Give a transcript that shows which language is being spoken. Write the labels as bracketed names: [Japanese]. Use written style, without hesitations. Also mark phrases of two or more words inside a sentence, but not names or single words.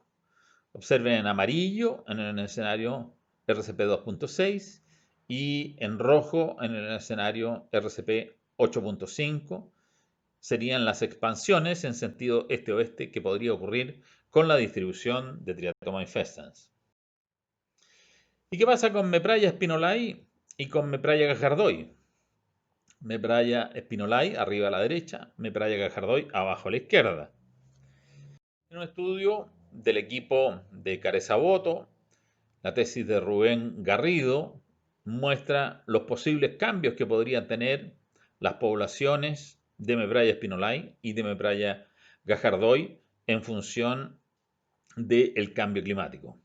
[Spanish] Observen en amarillo en el escenario RCP 2.6 y en rojo en el escenario RCP 8.5 serían las expansiones en sentido este-oeste que podría ocurrir con la distribución de Triatoma infestans. ¿Y qué pasa con Mepraya spinolae y con Mepraya gajardoy? Mepraya spinolae arriba a la derecha, Mepraya gajardoy abajo a la izquierda. En un estudio del equipo de Caresaboto, la tesis de Rubén Garrido muestra los posibles cambios que podrían tener las poblaciones de Mepraya spinolae y de Mepraya gajardoy en función del cambio climático.